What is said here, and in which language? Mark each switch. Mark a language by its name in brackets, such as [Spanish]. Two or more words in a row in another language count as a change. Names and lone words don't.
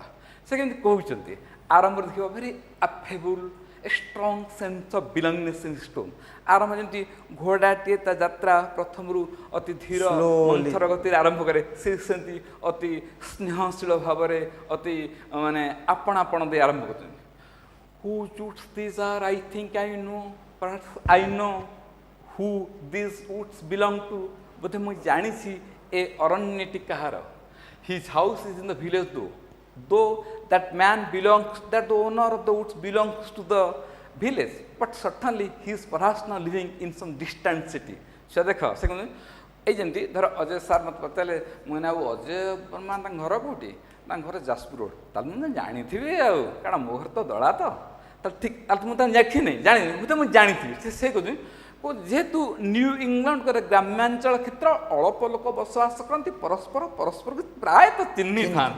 [Odia] ସେ କେମିତି କହୁଛନ୍ତି, ଆରମ୍ଭରେ ଦେଖିବ [English] very affable, a strong sense of belongingness in stone. [Odia] ଆରମ୍ଭ ଯେମିତି ଘୋଡ଼ାଟିଏ ତା ଯାତ୍ରା ପ୍ରଥମରୁ ଅତି ଧୀର ମନ୍ଥର ଗତିରେ ଆରମ୍ଭ କରେ, ସେ ସେମିତି ଅତି ସ୍ନେହଶୀଳ ଭାବରେ ଅତି ମାନେ ଆପଣା ଆପଣ ଦେଇ ଆରମ୍ଭ କରୁଛନ୍ତି। [English] Whose roots these are I think I know, perhaps I know who these roots belong to, [Odia] ବୋଧେ ମୁଁ ଜାଣିଛି ଏ ଅରଣ୍ୟଟି କାହାର। [English] His house is in the village though that man belongs, that the owner of the woods belongs to the village, but certainly he is perhaps now living in some distant city. [Odia] ସେ ଦେଖ, ସେ କହୁଛନ୍ତି ଏଇ ଯେମିତି ଧର ଅଜୟ ସାର୍ ମୋତେ ପଚାରିଲେ, ମୁଁ ଆଉ ଅଜୟ ବର୍ମା ତାଙ୍କ ଘର କେଉଁଠି, ତାଙ୍କ ଘର ଯାଜପୁର ରୋଡ଼, ତାହେଲେ ମୁଁ ଜାଣିଥିବି ଆଉ, କାରଣ ମୋ ଘର ତ ଦଳା ତ, ତାହେଲେ ଠିକ୍, ତାହେଲେ ମୁଁ ତାଙ୍କୁ ଦେଖିନି ଜାଣିନି, ମୁଁ ଜାଣିଥିବି। ସେ କହୁଛନ୍ତି ଯେହେତୁ ନ୍ୟୁ ଇଂଲଣ୍ଡରେ ଗ୍ରାମାଞ୍ଚଳ କ୍ଷେତ୍ର, ଅଳ୍ପ ଲୋକ ବସବାସ କରନ୍ତି, ପରସ୍ପରକୁ ପ୍ରାୟତଃ ଚିହ୍ନିଥାନ୍ତି,